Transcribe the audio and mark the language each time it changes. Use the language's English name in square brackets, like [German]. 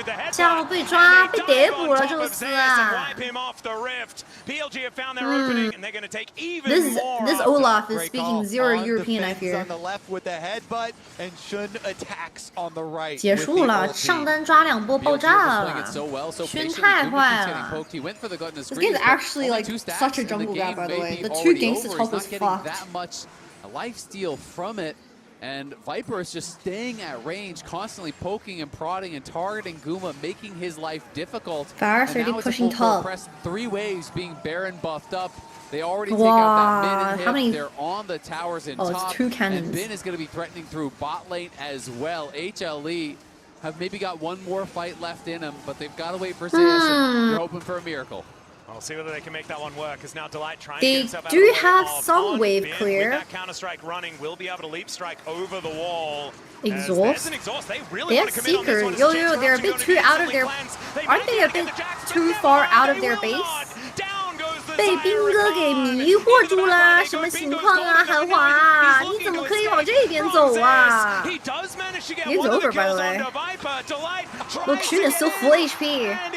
[Chinese] 下路被抓，被逮捕了就是啊。 [English] This Olaf is speaking zero European, I fear. [Chinese] 结束了，上单抓2波爆炸了，轩太坏了。 [English] This game is actually like such a jungle gap, by the way. The 2 gangster top was fucked. A lifesteal from it, and Viper is just staying at range, constantly poking and prodding and targeting Guma, making his life difficult. Varus already pushing top. 3 waves being Baron buffed up. They already take out that mid and hit. They're on the towers in top. It's 2 cannons. And Bin is going to be threatening through bot lane as well. HLE have maybe got one more fight left in them, but they've got to wait for Zeus. They're hoping for a miracle. We'll see whether they can make that one work. As now Delight trying they to get himself out do of the have wall. some wave clear. With that counter strike running, will be able to leap strike over the wall. Exhaust. They really have Seeker. Yo, they're a bit too out of their. Aren't they a bit too far out of their base? [Chinese] 被兵哥给迷惑住了，什么情况啊，韩华？你怎么可以往这边走啊 ？ [English] It's over, by the way. [Chinese] Look, Shun is still full HP.